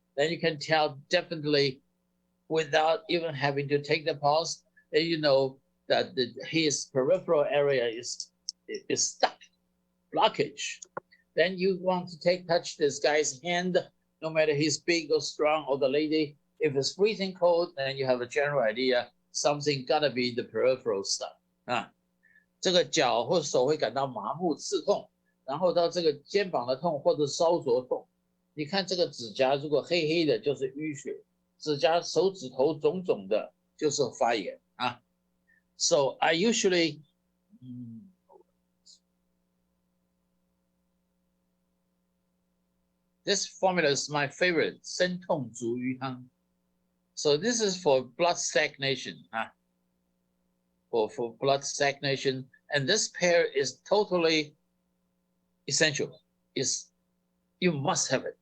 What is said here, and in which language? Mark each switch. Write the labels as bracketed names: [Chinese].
[English] Then you can tell definitely without even having to take the pulse, then you know that his peripheral area is stuck, blockage. Then you want to touch this guy's hand, no matter he's big or strong, or the lady. If it's freezing cold, then you have a general idea something gotta be the peripheral stuff 啊。 [Chinese] 这个脚或手会感到麻木、刺痛，然后到这个肩膀的痛或者烧灼痛。你看这个指甲如果黑黑的，就是淤血；指甲手指头肿肿的，就是发炎啊。 [English] So I usually this formula is my favorite, 生痛足瘀汤。 So this is for blood stagnation, for blood stagnation, and this pair is totally essential. You must have it.